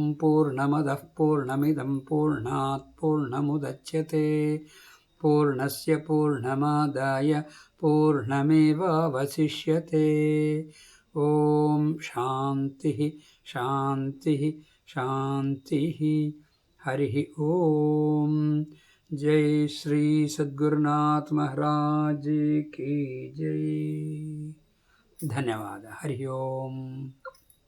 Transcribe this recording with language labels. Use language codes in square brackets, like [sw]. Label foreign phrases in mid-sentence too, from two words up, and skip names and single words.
[sa] ಪೂರ್ಣಮದಃ ಪೂರ್ಣಮಿದಂ ಪೂರ್ಣಾತ್ ಪೂರ್ಣಮುದಚ್ಯತೆ ಪೂರ್ಣಸ್ಯ ಪೂರ್ಣಮಾದಾಯ ಪೂರ್ಣಮೇವಾವಶಿಷ್ಯತೆ ಓಂ ಶಾಂತಿ ಶಾಂತಿ ಶಾಂತಿ ಹರಿ ಓಂ [hi] जय श्री सद्गुरुनाथ महाराज की जय [sa] ಧನ್ಯವಾದ ಹರಿ ಓಂ